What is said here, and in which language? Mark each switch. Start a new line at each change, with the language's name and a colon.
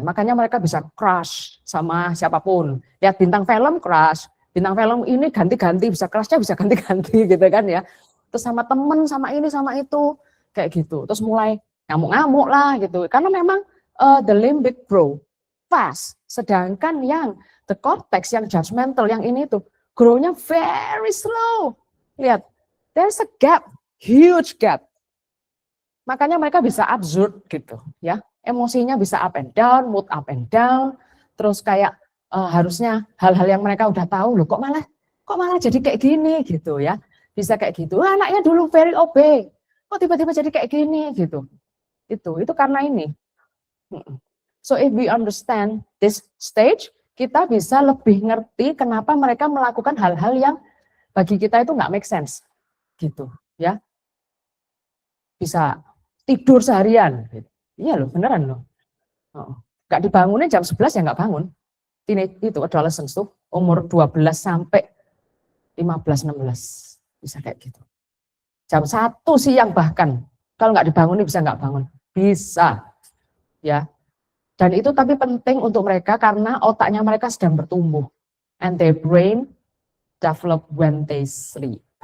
Indonesian: Makanya mereka bisa crush sama siapapun. Lihat bintang film crush, bintang film ini ganti-ganti, bisa crushnya bisa ganti-ganti gitu kan ya. Terus sama temen, sama ini, sama itu, kayak gitu. Terus mulai ngamuk-ngamuk lah gitu. Karena memang
English: the limbic grow fast.
Indonesian: Sedangkan yang the cortex, yang judgmental, yang ini tuh grow-nya
English: very slow.
Indonesian: Lihat,
English: there's a gap, huge gap.
Indonesian: Makanya mereka bisa absurd gitu ya. Emosinya bisa
English: up and down, mood up and down.
Indonesian: Terus kayak harusnya hal-hal yang mereka udah tahu loh kok malah jadi kayak gini gitu ya. Bisa kayak gitu. Anaknya dulu
English: very obey.
Indonesian: Kok tiba-tiba jadi kayak gini gitu. Itu karena ini.
English: So if we understand this stage,
Indonesian: kita bisa lebih ngerti kenapa mereka melakukan hal-hal yang bagi kita itu nggak
English: make sense,
Indonesian: gitu, ya. Bisa tidur seharian, gitu. Iya loh, beneran loh. Nggak dibangunin jam 11 ya nggak bangun. Teenage itu adolescence tuh umur 12 sampai 15-16 bisa kayak gitu. Jam 1 siang bahkan kalau nggak dibangunin bisa nggak bangun, bisa, ya. Dan itu tapi penting untuk mereka karena otaknya mereka sedang bertumbuh.
English: And their brain develop when they sleep.